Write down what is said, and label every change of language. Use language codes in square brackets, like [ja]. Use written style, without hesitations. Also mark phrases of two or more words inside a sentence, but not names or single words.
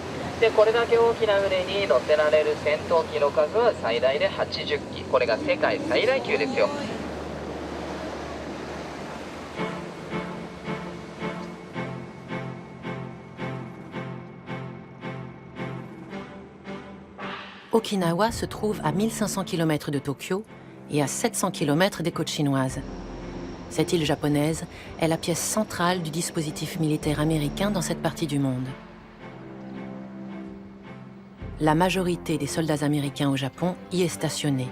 [ja] で、これだけ大きな船に乗せられる戦闘機の数は最大で80機。これが世界最大級ですよ。 [fr] Okinawa se trouve à 1500 km de Tokyo et à 700 km des côtes chinoises. Cette île japonaise est la pièce centrale du dispositif militaire américain dans cette partie du monde. La majorité des soldats américains au Japon y est stationnée.